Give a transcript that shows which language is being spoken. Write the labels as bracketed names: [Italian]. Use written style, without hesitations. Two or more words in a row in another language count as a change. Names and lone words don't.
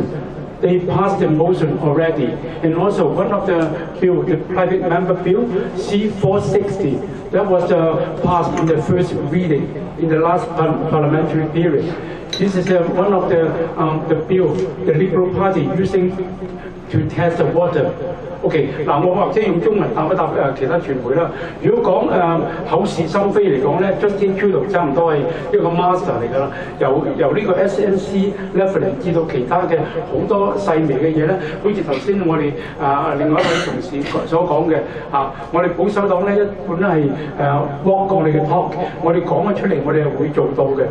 [English] They passed the motion already, and also one of the bill, the private member bill, C-460, that was passed in the first reading in the last parliamentary period. This is one of the bill, the Liberal Party using to test the water。OK， [Cantonese] 嗱，我或者用中文答一答其他傳媒啦。如果講口是心非嚟講咧 ，Justin Trudeau 差唔多係一個 master 嚟㗎啦。由呢個 SNC level 至到其他嘅好多細微嘅嘢咧，好似頭先我哋另外一位同事所講嘅我哋保守黨咧一般係walk 我哋嘅 talk， 我哋講咗出嚟，我哋係會做到嘅。